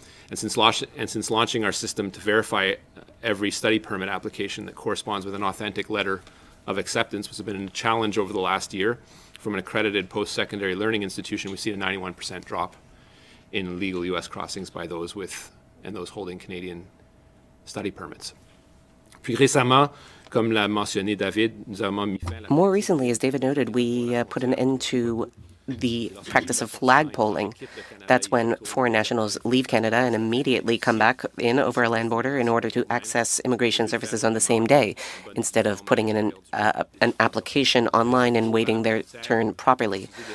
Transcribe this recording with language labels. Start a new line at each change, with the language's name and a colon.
English: And since launching our system to verify every study permit application that corresponds with an authentic letter of acceptance, which has been a challenge over the last year, from an accredited post-secondary learning institution, we've seen a 91% drop in legal U.S. crossings by those with and those holding Canadian study permits.
French: Puis récemment, comme l'a mentionné David, nous avons mis fin à la...
English: More recently, as David noted, we put an end to the practice of flag polling. That's when foreign nationals leave Canada and immediately come back in over a land border in order to access immigration services on the same day, instead of putting in an application online and waiting their turn properly.